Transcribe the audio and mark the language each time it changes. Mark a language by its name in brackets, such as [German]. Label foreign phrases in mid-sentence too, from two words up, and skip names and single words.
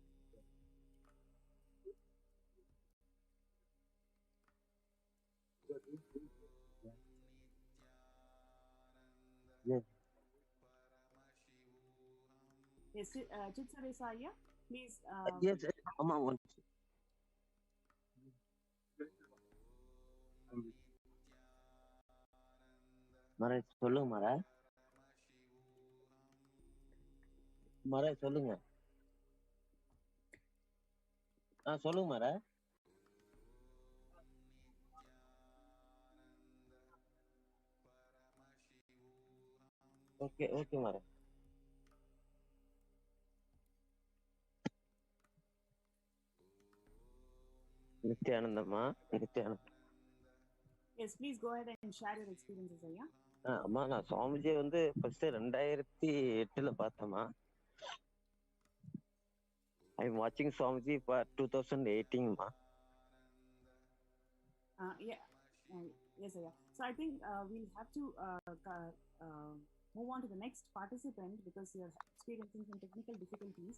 [English] Yes. Yes, Chitsadesa Ayya, please. Yes, Amma, once. [Tamil] Mara, சொல்லுங்க Mara. Mara, சொல்லுங்க. சொல்லுங்க Mara. [English] Okay, Mara. Nityanandama. Nityanandam. Yes, please go ahead and share your experiences, Ayya. [Tamil] அம்மா நான் சுவாமிஜியை வந்து ஃபர்ஸ்ட் 2008 பார்த்தேம்மா. [English] I am watching Swamiji for 2018ma. Yes, Ayya. So I think we'll have to move on to the next participant because you're experiencing some technical difficulties.